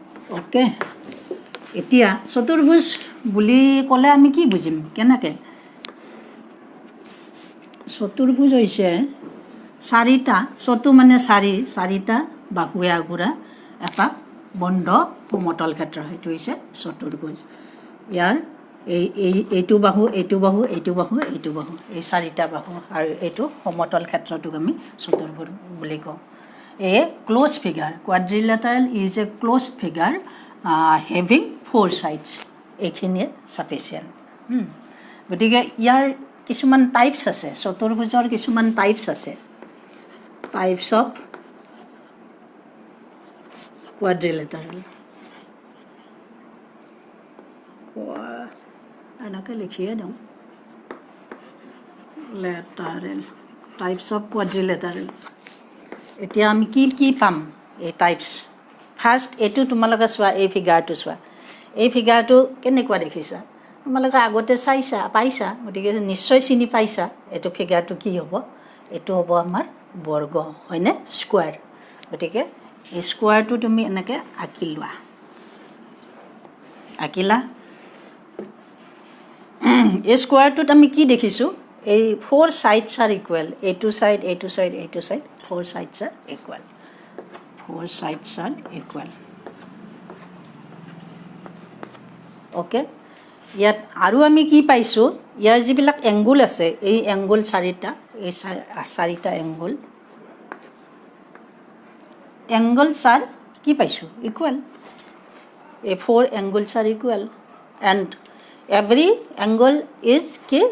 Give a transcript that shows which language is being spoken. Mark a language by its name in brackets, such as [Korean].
[Assamese] Okay, এতিয়া চতুৰ্ভুজ বুলি ক'লে আমি কি বুজিম? কেনেকৈ? চতুৰ্ভুজ হৈছে চাৰিটা, চতু মানে চাৰিটা বাহুৱে আগুৰা এটা বন্ধ সমতল ক্ষেত্ৰ, সেইটো হৈছে চতুৰ্ভুজ। ইয়াৰ এইটো বাহু, এইটো বাহু, এইটো বাহু, এইটো বাহু, এই চাৰিটা বাহু আৰু এইটো সমতল ক্ষেত্ৰটোক আমি চতুৰ্ভুজ বুলি কওঁ। [English] A closed figure, quadrilateral is a closed figure having 4 sides. [Assamese] এইখিনিয়ে sufficient. গতিকে ইয়াৰ কিছুমান টাইপছ আছে, চতুৰ্ভুজৰ কিছুমান টাইপছ আছে। [English] Types of quadrilateral. [Assamese] এনেকৈ লিখিয়ে দিওঁ, লেটাৰেল, [English] Types of quadrilateral. [Assamese] এতিয়া আমি কি কি পাম এই টাইপছ? ফাৰ্ষ্ট এইটো তোমালোকে চোৱা, এই ফিগাৰটো চোৱা। এই ফিগাৰটো কেনেকুৱা দেখিছা? তোমালোকে আগতে পাইছা, গতিকে নিশ্চয় চিনি পাইছা এইটো ফিগাৰটো কি হ'ব। এইটো হ'ব আমাৰ বৰ্গ, হয়নে? স্কুৱাৰ। গতিকে এই স্কুৱাৰটো তুমি এনেকৈ আঁকি লোৱা। আঁকিলা? এই স্কুৱাৰটোত আমি কি দেখিছোঁ? [English] এই 4 sides are equal. এইটো side, এইটো চাইড, এইটো side, 4 sides are equal. 4 sides are equal. [Assamese] Okay, ইয়াত আৰু আমি কি পাইছোঁ? ইয়াৰ যিবিলাক এংগুল আছে, এই এংগুল চাৰিটা, এই চাৰিটা এংগুলছ আৰ কি পাইছোঁ? [English] Equal. এই 4 angles are equal and every angle is কি?